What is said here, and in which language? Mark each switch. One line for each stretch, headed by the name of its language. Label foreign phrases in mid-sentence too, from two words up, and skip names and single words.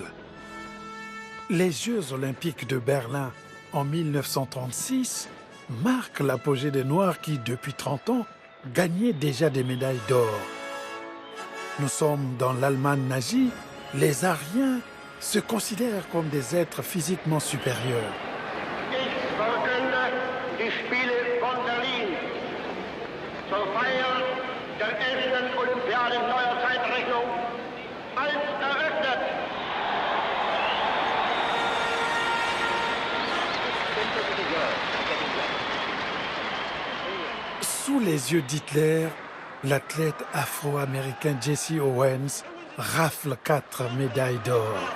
French: Les Jeux olympiques de Berlin en 1936 marquent l'apogée des Noirs qui, depuis 30 ans, gagnaient déjà des médailles d'or. Nous sommes dans l'Allemagne nazie, les Aryens se considèrent comme des êtres physiquement supérieurs.
German: Die Spiele von Berlin zur Feier der ersten Olympiade neuer Zeitrechnung als eröffnet.
French: Sous les yeux d'Hitler, l'athlète afro-américain Jesse Owens rafle 4 médailles d'or.